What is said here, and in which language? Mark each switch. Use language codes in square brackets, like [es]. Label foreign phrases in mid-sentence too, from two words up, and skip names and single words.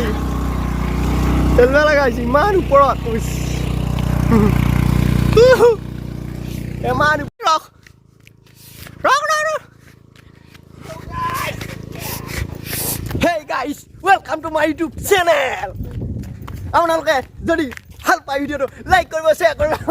[en] Telna lagi man uporot. Man uporot. Rock. Hey guys, welcome to my YouTube channel. [as] আপোনালোকে যদি ভাল পাই ভিডিঅ'টো লাইক কৰিব শ্বেয়াৰ কৰিব